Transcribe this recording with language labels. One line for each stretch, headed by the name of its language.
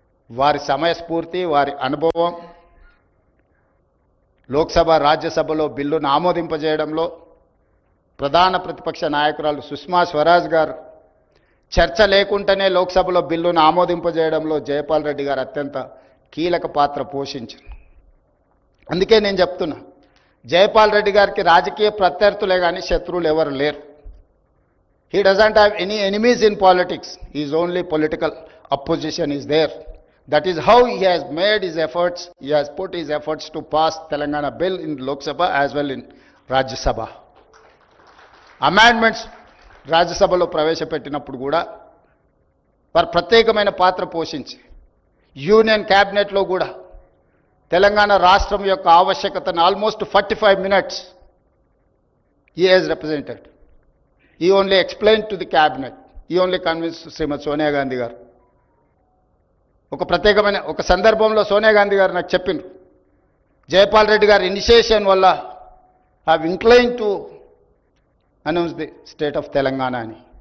Telugu: వారి సమయస్ఫూర్తి, వారి అనుభవం, లోక్సభ, రాజ్యసభలో బిల్లును ఆమోదింపజేయడంలో ప్రధాన ప్రతిపక్ష నాయకురాలు సుష్మా స్వరాజ్ గారు చర్చ లేకుండానే లోక్సభలో బిల్లును ఆమోదింపజేయడంలో జైపాల్ రెడ్డి గారు అత్యంత కీలక పాత్ర పోషించారు. అందుకే నేను చెప్తున్నా, జయపాల్ రెడ్డి గారికి రాజకీయ ప్రత్యర్థులే కానీ శత్రువులు ఎవరు లేరు.
English: He doesn't have any enemies in politics. His only political opposition is there. That is how he has made his efforts. He has put his efforts to pass Telangana bill in Lok Sabha as well in Rajya Sabha.
Telugu: Amendments Rajya Sabhalo ప్రవేశపెట్టినప్పుడు కూడా వారు ప్రత్యేకమైన పాత్ర పోషించి union క్యాబినెట్లో కూడా తెలంగాణ రాష్ట్రం యొక్క ఆవశ్యకతను almost
English: 45 minutes he has represented. He only explained to the cabinet. He only convinced
Telugu: శ్రీమతి సోనియా గాంధీ గారు. ఒక ప్రత్యేకమైన ఒక సందర్భంలో సోనియా గాంధీ గారు నాకు చెప్పిండ్రు, జయపాల్ రెడ్డి గారి ఇనిషియేషన్ వల్ల
English: have incline to announce the state of Telangana
Telugu: అని.